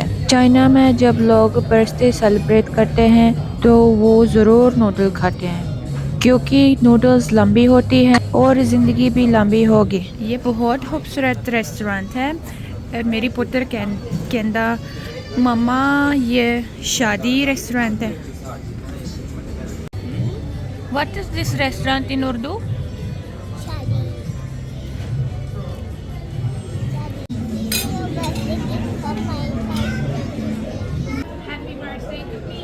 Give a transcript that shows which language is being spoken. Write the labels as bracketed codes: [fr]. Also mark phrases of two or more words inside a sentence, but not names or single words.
[hi] चाइना में जब लोग बर्थडे सेलिब्रेट करते हैं तो वो ज़रूर नूडल खाते हैं क्योंकि नूडल्स लंबी होती हैं और ज़िंदगी भी लंबी होगी। ये बहुत खूबसूरत रेस्टोरेंट है। मेरी पुत्र कहता मम्मा ये शादी रेस्टोरेंट है। [en] What is this restaurant in Urdu? Happy birthday to me.